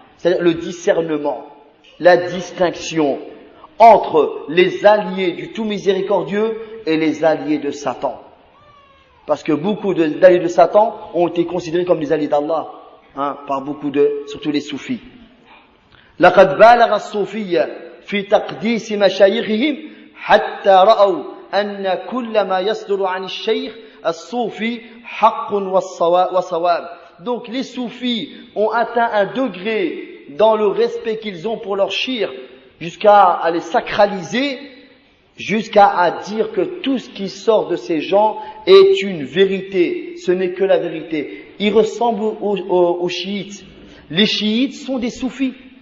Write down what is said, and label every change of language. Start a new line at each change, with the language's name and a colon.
French: C'est-à-dire le discernement, la distinction entre les alliés du tout miséricordieux et les alliés de Satan. Parce que beaucoup d'alliés de Satan ont été considérés comme des alliés d'Allah, par beaucoup surtout les soufis.
Arabic: لقد بالغ الصوفية في تقديس مشايخهم حتى رأوا أن كل ما يصدر عن الشيخ الصوفي حق وصواب.
French: Donc les soufis ont atteint un degré dans le respect qu'ils ont pour leur shir, jusqu'à les sacraliser, jusqu'à dire que tout ce qui sort de ces gens est une vérité, ce n'est que la vérité. Ils ressemblent aux chiites. Les chiites sont des soufis.